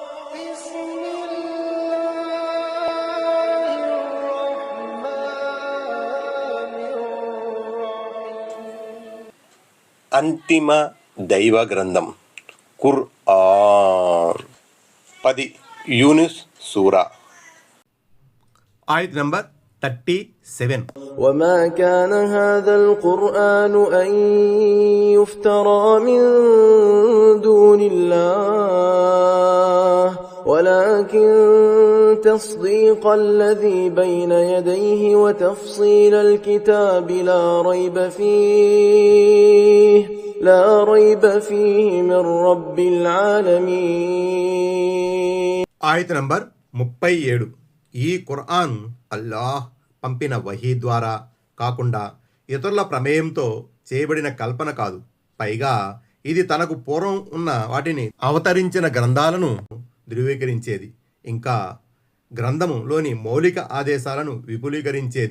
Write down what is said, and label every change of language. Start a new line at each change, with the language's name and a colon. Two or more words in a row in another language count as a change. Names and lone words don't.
Telugu: అంతిమ దైవ గ్రంథం ఖుర్ఆన్ 10 యూనుస్ సూరా ఆయత్ నంబర్ 37.
Arabic: وما كان هذا القرآن أن يفترى من دون الله ولكن تصديق الذي بين يديه وتفصيل الكتاب لا ريب فيه من رب العالمين.
Telugu: ఆయత్ నంబర్ 37. ఈ ఖుర్ఆన్ అల్లాహ్ పంపిన వహీ ద్వారా కాకుండా ఇతరుల ప్రమేయంతో చేయబడిన కల్పన కాదు. పైగా ఇది తనకు పూర్వం ఉన్న వాటిని అవతరించిన గ్రంథాలను ధృవీకరించేది, ఇంకా గ్రంథములోని మౌలిక ఆదేశాలను విపులీకరించేది.